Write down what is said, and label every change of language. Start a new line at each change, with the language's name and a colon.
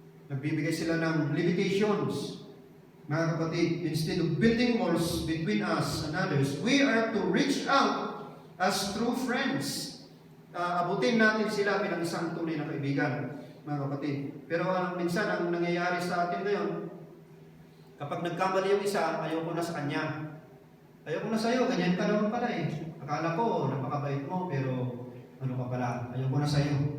Filipino: Nagbibigay sila ng limitations. Mga kapatid,
English: instead of building walls between us and others, we are to reach out as true friends.
Filipino: Abutin natin sila bilang isang tunay na kaibigan, mga kapatid. Pero minsan ang nangyayari sa atin ngayon, kapag nagkamali yung isa, ayaw ko na sa kanya. Ayaw ko na sa'yo, ganyan ka naman pala eh. Akala ko, napakabait mo, pero ano ka pala, ayaw ko na sa'yo.